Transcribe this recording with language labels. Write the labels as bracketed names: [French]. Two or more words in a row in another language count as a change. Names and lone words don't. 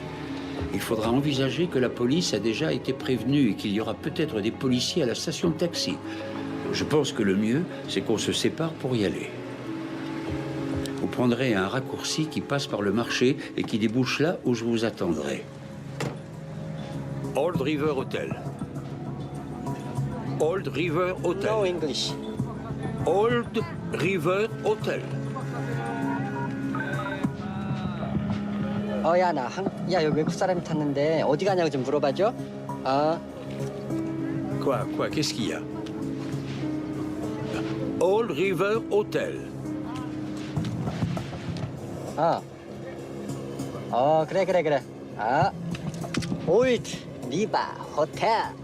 [French] Il faudra envisager que la police a déjà été prévenue et qu'il y aura peut-être des policiers à la station de taxi. Je pense que le mieux, c'est qu'on se sépare pour y aller. Vous prendrez un raccourci qui passe par le marché et qui débouche là où je vous attendrai. [English] Old River Hotel. Old River Hotel. No English. Old River Hotel. [Korean] 야, 야, 여기 외국 사람이 탔는데 어디 가냐고 좀 물어봐줘. [French] Quoi, qu'est-ce qu'il y a? Old River Hotel. [Korean] 그래. [English] Old River Hotel.